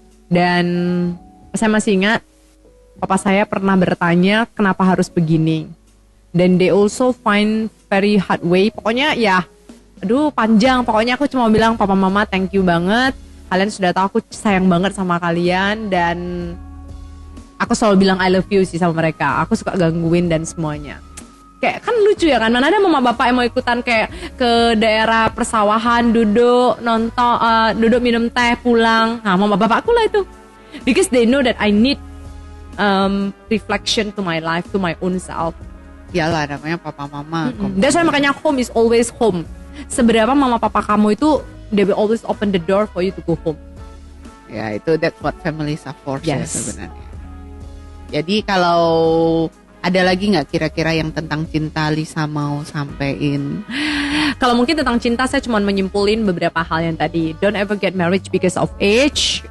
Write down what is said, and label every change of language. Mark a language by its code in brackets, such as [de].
[id] Dan saya masih ingat papa saya pernah bertanya kenapa harus begini. [en] Dan they also find very hard way. [id] Pokoknya ya, aduh panjang. Pokoknya aku cuma bilang papa mama [en] thank you [id] banget. Kalian sudah tahu aku sayang banget sama kalian. Dan aku selalu bilang [en] I love you [id] sih sama mereka. Aku suka gangguin dan semuanya. Kayak kan lucu ya kan, mana ada mama bapak yang mau ikutan kayak ke daerah persawahan, duduk nonton, duduk minum teh pulang. Nah mama bapakku lah itu, [en] because they know that I need reflection to my life, to my own self. [id] Iyalah namanya papa mama. [en] That's why makanya home is always home. [id] Seberapa mama papa kamu itu, [en] they will always open the door for you to go home. [id] Ya itu [en] that's what families are for [id] ya sebenarnya. Jadi kalau ada lagi nggak kira-kira yang tentang cinta Lisa mau sampein? Kalau mungkin tentang cinta saya cuma menyimpulin beberapa hal yang tadi. [en] Don't ever get married because of age.